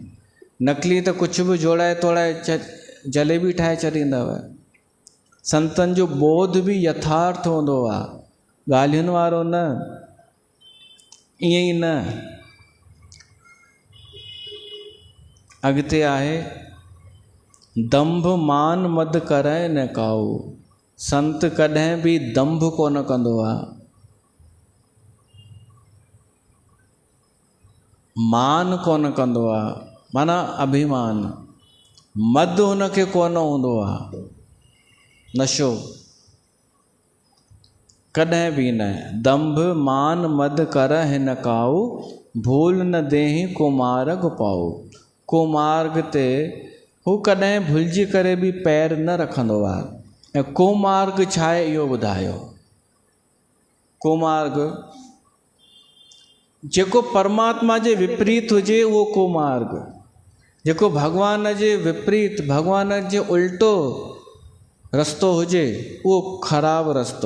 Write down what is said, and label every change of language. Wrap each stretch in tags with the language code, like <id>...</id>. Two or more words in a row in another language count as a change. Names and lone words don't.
<sd>नकली त कुझु बि जोड़ाए तोड़ाए जलेबी ठाहे छॾींदव। संतनि जो बोध बि यथार्थ हूंदो आहे, ॻाल्हियुनि वारो न, ईअं ई न।</sd> <awa>अॻिते आहे दंभ मान मद करे न काऊ।</awa> <sd>संत कॾहिं बि दंभ कोन कंदो आहे, मान कोन कंदो आहे, माना अभिमान। मद हुनखे कोन हूंदो आहे, नशो कॾहिं बि न।</sd> <awa>दंभ मान मद कर हिन काऊ, भूल न देहि को मार्ग पाऊ।</awa> <sd>को मार्ग ते हू कॾहिं भुलिजी करे बि पैर न रखंदो आहे। ऐं को मार्ग छा आहे इहो ॿुधायो। को मार्ग जेको परमात्मा जे विपरीत हुजे उहो को मार्ग, जेको भॻवान जे विपरीत, भॻवान जे उल्टो रस्तो हुजे उहो ख़राबु रस्तो।</sd>